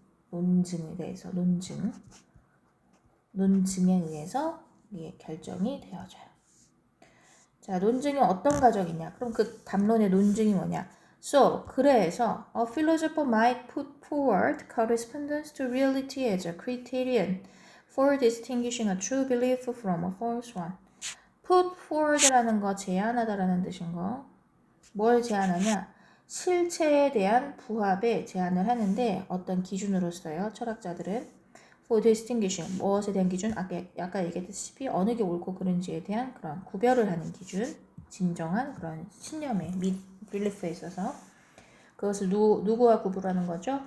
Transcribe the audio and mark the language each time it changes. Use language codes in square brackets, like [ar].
[ko] 논증에 대해서 논증에 의해서 이게 결정이 되어져요. 자, 논증이 어떤 과정이냐? 그럼 그 담론의 논증이 뭐냐? [en] So, [ko] 그래서 [en] a philosopher might put forward correspondence to reality as a criterion for distinguishing a true belief from a false one. [ko] put forward라는 거 제안하다라는 뜻인 거. 뭘 제안하냐? 실체에 대한 부합에 제안을 하는데 어떤 기준으로서요. 철학자들은 [en] for distinguishing [ko] 무엇에 대한 기준? 아까 얘기했다시피 어느 게 옳고 그른지에 대한 그런 구별을 하는 기준, 진정한 그런 신념의 belief에 있어서 그것을 누구와 구분하는 거죠?